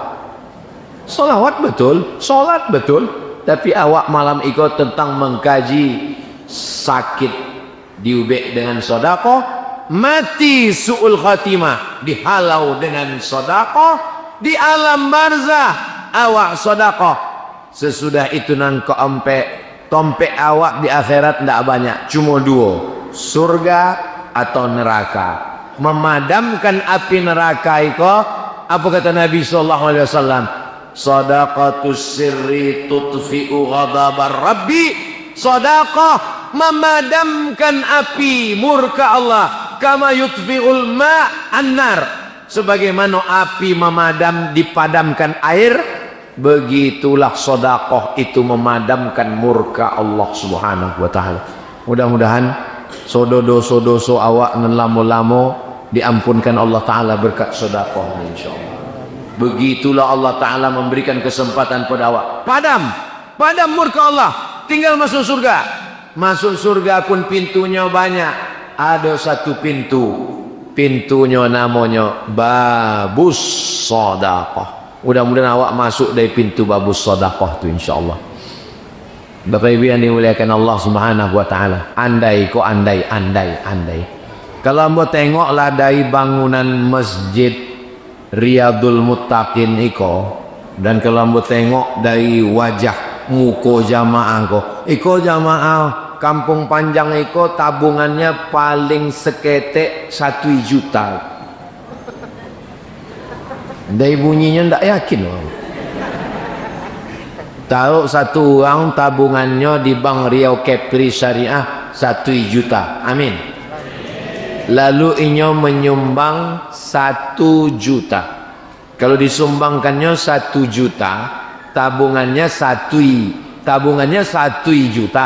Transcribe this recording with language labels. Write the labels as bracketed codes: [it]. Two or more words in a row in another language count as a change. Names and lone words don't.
[min] Solawat betul, solat betul, tapi awak malam ikut tentang mengkaji sakit diubek dengan sedekah, mati su'ul khatimah dihalau dengan sedekah, di alam barzah awak sedekah, sesudah itu nang tompek awak di akhirat tidak banyak, cuma dua, surga atau neraka. [id] Memadamkan api neraka itu apa kata Nabi SAW? [ar] صدقة السر تطفئ غضب الرب. [id] Sedekah memadamkan api murka Allah, [ar] كما يطفئ الماء النار, [id] sebagaimana api dipadamkan air, begitulah sedekah itu memadamkan murka Allah [ar] سبحانه وتعالى. [min] Mudah-mudahan dosa-dosa awak nan lamo-lamo diampunkan Allah taala berkat sedekah insyaallah. [id] Begitulah Allah taala memberikan kesempatan pada awak. Padam murka Allah, tinggal masuk surga. Masuk surga pun pintunya banyak. Ada satu pintunya namanya babus sedekah. Mudah-mudahan awak masuk dari pintu babus sedekah itu insyaallah. [min] Bapak Ibu yang dimuliakan Allah [ar] سبحانه وتعالى, [min] andai kalau amba tengoklah dari bangunan masjid Riyadul Muttaqin iko, dan kalau amba tengok dari wajah muka jamaah iko jamaah Kampung Panjang iko tabungannya paling seketek 1 juta. Dari bunyinya ndak yakin orang. [id] Tahu satu orang tabungannya di Bank Riau Kepri Syariah 1 juta. Amin. [min] Lalu inyo menyumbang 1 juta. [id] Kalau disumbangkannya 1 juta, tabungannya 1 juta.